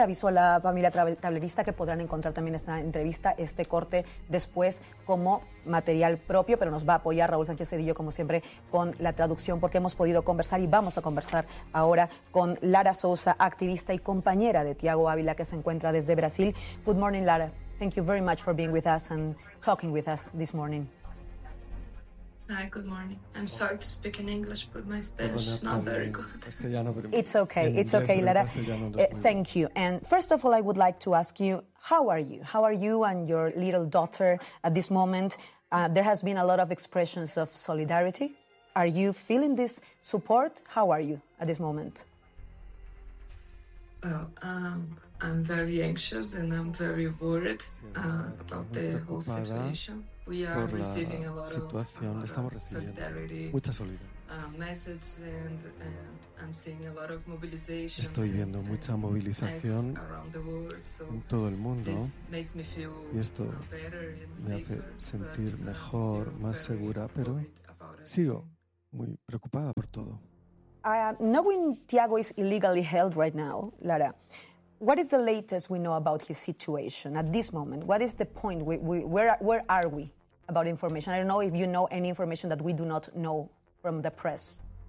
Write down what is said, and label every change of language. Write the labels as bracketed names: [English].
[Spanish] Aviso a la familia tablerista que podrán encontrar también esta entrevista, este corte, después como material propio, pero nos va a apoyar Raúl Sánchez Cedillo, como siempre, con la traducción, porque hemos podido conversar y vamos a conversar ahora con Lara Sousa, activista y compañera de Tiago Ávila, que se encuentra desde Brasil. [English] Good morning, Lara. Thank you very much for being with us and talking with us this morning. Hi, good morning. I'm sorry to speak in English, but my Spanish is not very good. It's okay. It's okay, Lara. Thank you. And first of all, I would like to ask you, how are you? How are you and your little daughter at this moment? There has been a lot of expressions of solidarity. Are you feeling this support? How are you at this moment? I'm very anxious and I'm very worried about the whole situation. We are receiving a lot of solidarity messages and I'm seeing a lot of mobilization. [Spanish] Estoy viendo mucha movilización [English] around the world, so [Spanish] en todo el mundo. [English] This makes me feel [Spanish] y esto [English] better and safer, [Spanish] me hace sentir mejor, más segura, pero sigo muy preocupada por todo. [English] Knowing Tiago is illegally held right now, Lara, what is the latest we know about his situation at this moment? What is the point? Where are we about information? I don't know if you know any information that we do not know from the press.